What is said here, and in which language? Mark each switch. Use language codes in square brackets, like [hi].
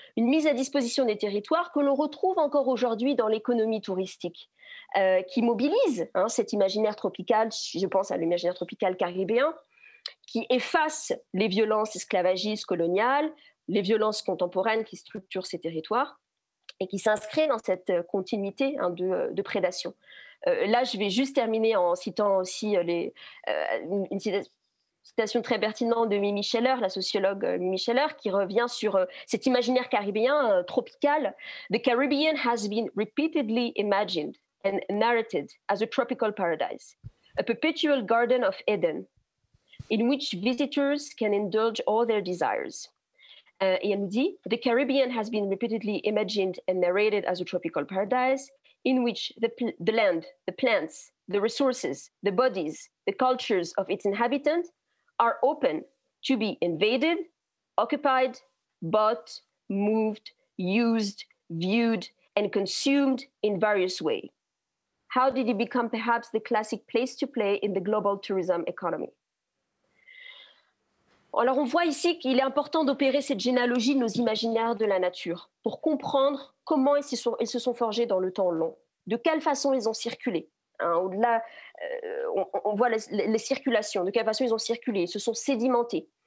[fr] Une mise à disposition des territoires que l'on retrouve encore aujourd'hui dans l'économie touristique, qui mobilise cet imaginaire tropical, je pense à l'imaginaire tropical caribéen, qui efface les violences esclavagistes coloniales, les violences contemporaines qui structurent ces territoires et qui s'inscrit dans cette continuité de prédation. Là, je vais juste terminer en citant aussi une citation très pertinente de Mimi Scheller, la sociologue Mimi Scheller, qui revient sur cet imaginaire caribéen tropical. [en] The Caribbean has been repeatedly imagined and narrated as a tropical paradise, a perpetual garden of Eden, in which visitors can indulge all their desires. [fr] Et elle nous dit, [en] the Caribbean has been repeatedly imagined and narrated as a tropical paradise, in which the land, the plants, the resources, the bodies, the cultures of its inhabitants are open to be invaded, occupied, bought, moved, used, viewed, and consumed in various ways. How did it become perhaps the classic place to play in the global tourism economy? [fr] Alors on voit ici qu'il est important d'opérer cette généalogie de nos imaginaires de la nature pour comprendre comment ils se sont forgés dans le temps long, de quelle façon ils ont circulé. Au-delà, on voit les circulations, de quelle façon ils ont circulé, ils se sont sédimentés.